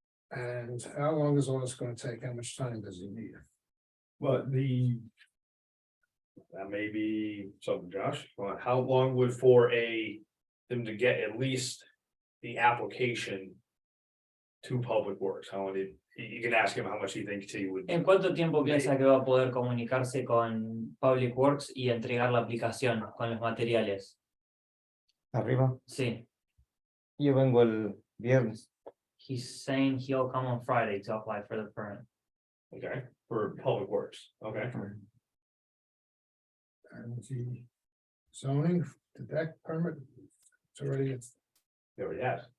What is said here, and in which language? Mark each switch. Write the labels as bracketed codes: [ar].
[en] And how long is all this gonna take? How much time does he need? But that may be something, Josh, how long would for them to get at least the application to Public Works? How many, you can ask him how much he thinks he would. [es] ¿En cuánto tiempo piensa que va a poder comunicarse con Public Works y entregar la aplicación con los materiales? Arriba. Sí, Yo vengo el viernes. [en] he's saying he'll come on Friday to apply for the permit. Okay, for Public Works, okay, And the zoning, the deck permit, it's already, he already has,